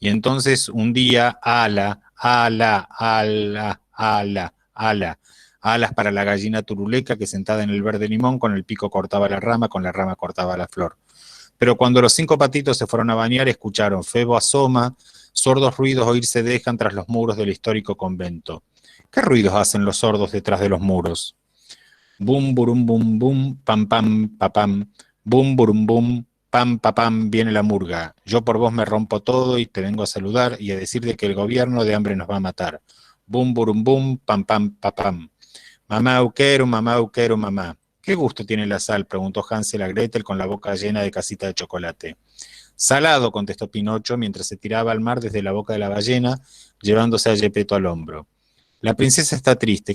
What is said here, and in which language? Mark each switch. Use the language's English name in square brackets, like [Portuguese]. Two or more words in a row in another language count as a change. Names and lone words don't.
[Spanish] Y entonces un día, alas para la gallina turuleca que sentada en el verde limón con el pico cortaba la rama, con la rama cortaba la flor. Pero cuando los 5 patitos se fueron a bañar, escucharon: Febo asoma, sordos ruidos oírse dejan tras los muros del histórico convento. ¿Qué ruidos hacen los sordos detrás de los muros? Bum, burum, bum, bum, pam, pam, papam, bum, burum, bum, pam, papam, viene la murga. Yo por vos me rompo todo y te vengo a saludar y a decir de que el gobierno de hambre nos va a matar. Bum, burum, bum, pam, pam, papam. Mamá auquero, mamá auquero, mamá. ¿Qué gusto tiene la sal?, preguntó Hansel a Gretel con la boca llena de casita de chocolate. Salado, contestó Pinocho mientras se tiraba al mar desde la boca de la ballena, llevándose a Gepetto al hombro. La princesa está triste.